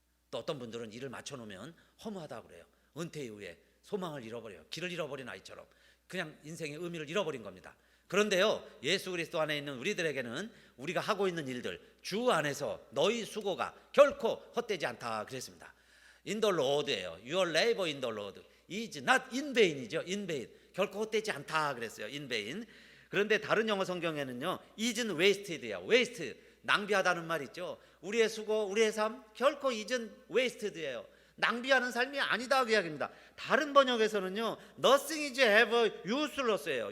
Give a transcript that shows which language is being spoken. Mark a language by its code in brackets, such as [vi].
[ko] 또 어떤 분들은 일을 맞춰놓으면 허무하다고 그래요. 은퇴 이후에 소망을 잃어버려요. 길을 잃어버린 아이처럼 그냥 인생의 의미를 잃어버린 겁니다. 그런데요, 예수 그리스도 안에 있는 우리들에게는 우리가 하고 있는 일들, 주 안에서 너희 수고가 결코 헛되지 않다 그랬습니다. [en] In the Lord예요. Your labor in the Lord is not in vain이죠. in vain. [ko] 결코 헛되지 않다 그랬어요. [en] in vain. [ko] 그런데 다른 영어 성경에는요, [en] isn't wasted [ko] 예요. waste, 낭비하다는 말 있죠. 우리의 수고, 우리의 삶 결코 [en] isn't wasted [ko] 예요. 낭비하는 삶이 아니다 그 이야기입니다. 다른 번역에서는요, [en] nothing is ever useless예요.